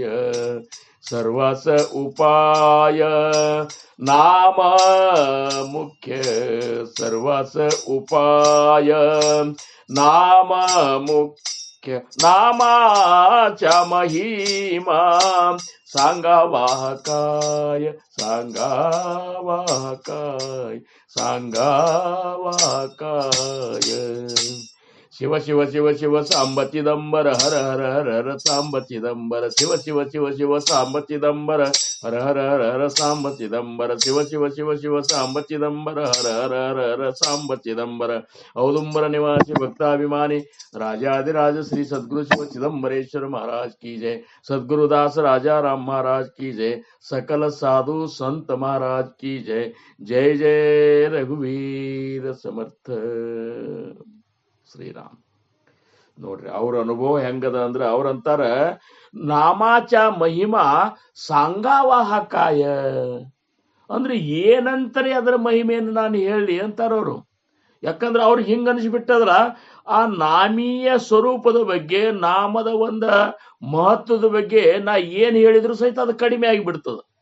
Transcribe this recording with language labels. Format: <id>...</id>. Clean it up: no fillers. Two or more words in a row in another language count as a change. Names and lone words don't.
<mr>सर्वास उपाय नाम मुख्य, सर्वास उपाय नाम मुख्य. नामाच्या महिमा सांगावा काय, सांगावा काय, सांगावा काय.</mr> <sa>शिव शिव शिव शिव सांब चिदंबर हर हर हर हर सांब चिदंबर. शिव शिव शिव शिव सांब चिदंबर हर हर हर हर सांब चिदंबर. शिव शिव शिव शिव सांब चिदंबर हर हर हर हर सांब चिदंबर.</sa> <hi>औदुंबर निवासी भक्ताभिमानी राजाधिराज श्री सद्गुरु शिव चिदंबरेश्वर महाराज की जय. सद्गुरुदास राजा राम महाराज की जय. सकल साधु संत महाराज की जय.</hi> <mr>जय जय रघुवीर समर्थ ಶ್ರೀರಾಮ್.</mr> <kn>ನೋಡ್ರಿ ಅವ್ರ ಅನುಭವ ಹೆಂಗದ ಅಂದ್ರ ಅವ್ರಂತಾರ</kn> <mr>नामाचा महिमा सांगावा काय</mr> <kn>ಅಂದ್ರೆ ಏನಂತಾರೆ ಅದರ ಮಹಿಮೆಯನ್ನು ನಾನು ಹೇಳಿ ಅಂತಾರವ್ರು. ಯಾಕಂದ್ರೆ ಅವ್ರಿಗೆ ಹಿಂಗ ಅನಿಸ್ಬಿಟ್ಟದ್ರ ಆ ನಾಮೀಯ ಸ್ವರೂಪದ ಬಗ್ಗೆ, ನಾಮದ ಒಂದ ಮಹತ್ವದ ಬಗ್ಗೆ ನಾ ಏನ್ ಹೇಳಿದ್ರು ಸಹಿತ ಅದು ಕಡಿಮೆ ಆಗಿಬಿಡ್ತದ.</kn>